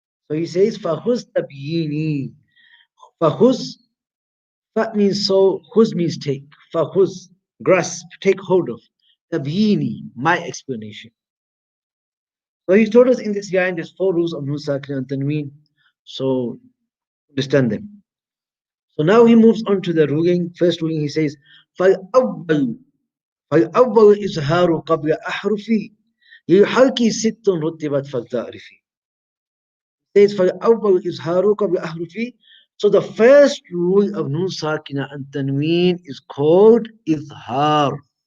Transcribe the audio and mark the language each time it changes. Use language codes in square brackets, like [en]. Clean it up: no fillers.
[en] So he says, [ar] فَخُذْ تَبْيِينِي. [en] فَخُذْ, that means so, khuz means take. فَخُذْ, grasp, take hold of. Tabyini, my explanation. So he told us in this ayah, there's 4 rules of Nun Sakina and Tanween. So understand them. So now he moves on to the ruling. First ruling, he says, [ar] فَالْأَوَّلُ إِزْهَارُ قَبْلَ أَحْرُفِ لِلْحَلْقِ سِتٌّ رُتِّبَتْ فَلْتَعْرِفِ. Says فَالْأَوَّلُ إِزْهَارُ قَبْلَ أَحْرُفِ. [en] So the first rule of Nun Sakina and Tanween is called Izhar.